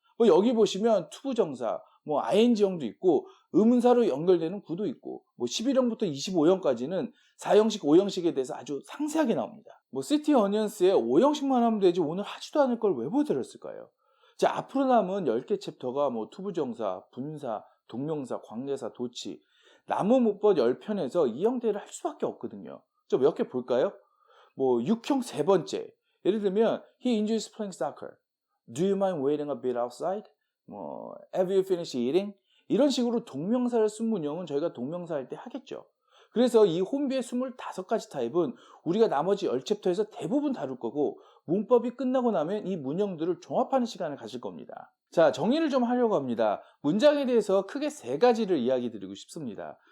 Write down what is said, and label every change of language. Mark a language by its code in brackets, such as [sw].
[ko] 뭐 여기 보시면 투부정사, 뭐 ing형도 있고 의문사로 연결되는 구도 있고 뭐 11형부터 25형까지는 4형식, 5형식에 대해서 아주 상세하게 나옵니다. 뭐 시티 어니언스의 5형식만 하면 되지 오늘 하지도 않을 걸 왜 보여드렸을까요? 자, 앞으로 남은 10개 챕터가 뭐 투부정사, 분사, 동명사, 관계사, 도치, 나무 문법 10편에서 이 형태를 할 수밖에 없거든요. 좀 몇 개 볼까요? 뭐 6형 세 번째. 예를 들면 [en] he enjoys playing soccer. Do you mind waiting a bit outside? 뭐 have you finished eating? [ko] 이런 식으로 동명사를 쓴 문형은 저희가 동명사 할 때 하겠죠. 그래서 이 혼비의 25가지 타입은 우리가 나머지 10챕터에서 대부분 다룰 거고 문법이 끝나고 나면 이 문형들을 종합하는 시간을 가질 겁니다. 자, 정리를 좀 하려고 합니다. 문장에 대해서 크게 3가지를 이야기 드리고 싶습니다.